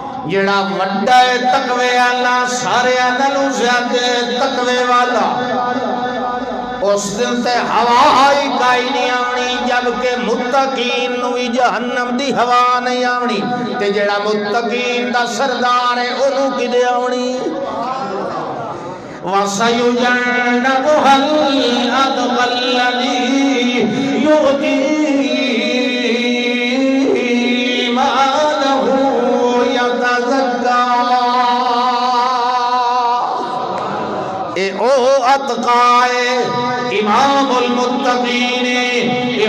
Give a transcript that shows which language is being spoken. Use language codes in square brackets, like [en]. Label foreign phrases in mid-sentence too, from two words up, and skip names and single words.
[pa] جڑا وڈا ہے تقوی والا سارے نالوں زیادہ تقوی والا اس دن تے ہوا ہی کائی نہیں آونی جبکہ متقین نو بھی جہنم دی ہوا نہیں آونی تے جڑا متقین دا سردار ہے انہوں کدے آونی [ar] وَسَيُجَنَّبُهَا الْأَتْقَى الَّذِي يُؤْتِي مَالَهُ يَتَزَكَّى [pa] اے او اتقائے امام المتقین اے